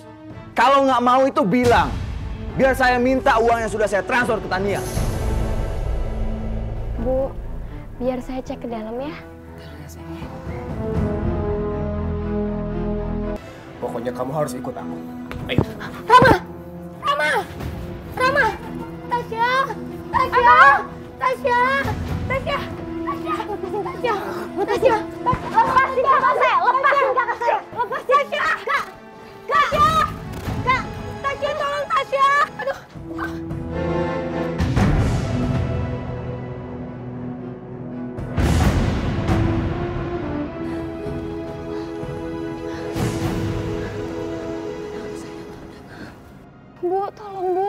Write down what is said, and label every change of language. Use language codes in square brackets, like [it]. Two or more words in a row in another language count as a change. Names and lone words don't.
[id] Kalau nggak mau itu bilang. Biar saya minta uang yang sudah saya transfer ke Tania. Bu, biar saya cek ke dalam ya. Pokoknya kamu harus ikut aku. Ayo. Rama! Rama! Rama! Tasya! Tasya! Tasya! Tasya! Tasya! Tasya! Lepasin kakak saya! Lepasin kakak saya! Lepasin! Tasya! Kak! Kak! Kak! Tasya, tolong Tasya! Aduh! Bu, tolong, Bu.